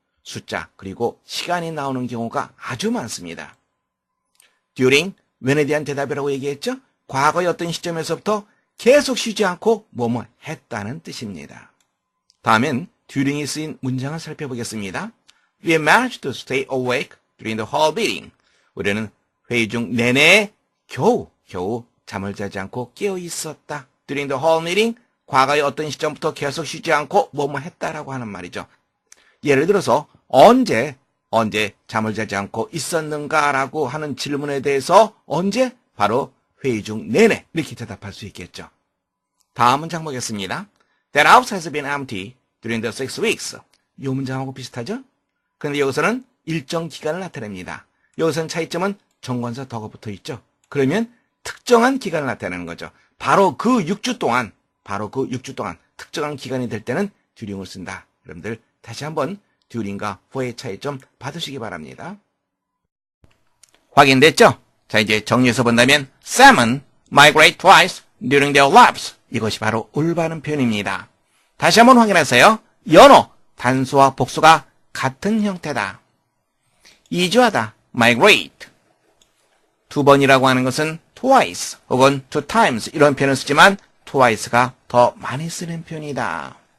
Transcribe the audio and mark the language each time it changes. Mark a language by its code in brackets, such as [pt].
[ko] 숫자, 그리고 시간이 나오는 경우가 아주 많습니다. during, when에 대한 대답이라고 얘기했죠. 과거의 어떤 시점에서부터 계속 쉬지 않고 뭐뭐 했다는 뜻입니다. 다음엔 during이 쓰인 문장을 살펴보겠습니다. [en] We managed to stay awake during the whole meeting. [ko] 우리는 회의 중 내내 겨우 잠을 자지 않고 깨어 있었다. [en] During the whole meeting, [ko] 과거의 어떤 시점부터 계속 쉬지 않고 뭐뭐 했다라고 하는 말이죠. 예를 들어서 언제 잠을 자지 않고 있었는가라고 하는 질문에 대해서 언제? 바로 회의 중 내내 이렇게 대답할 수 있겠죠. 다음 문장 보겠습니다. [en] That house has been empty during the 6 weeks. [ko] 이 문장하고 비슷하죠? 그런데 여기서는 일정 기간을 나타냅니다. 여기서는 차이점은 정관사 더가 붙어 있죠. 그러면 특정한 기간을 나타내는 거죠. 바로 그 6주 동안 특정한 기간이 될 때는 during을 쓴다. 여러분들 다시 한번 during과 for의 차이점 받으시기 바랍니다. 확인됐죠? 자, 이제 정리해서 본다면 [en] salmon migrate twice during their lives. [ko] 이것이 바로 올바른 표현입니다. 다시 한번 확인하세요. 연어, 단수와 복수가 같은 형태다. 이주하다, migrate. 2번이라고 하는 것은 twice 혹은 two times 이런 표현을 쓰지만 twice가 더 많이 쓰는 표현이다.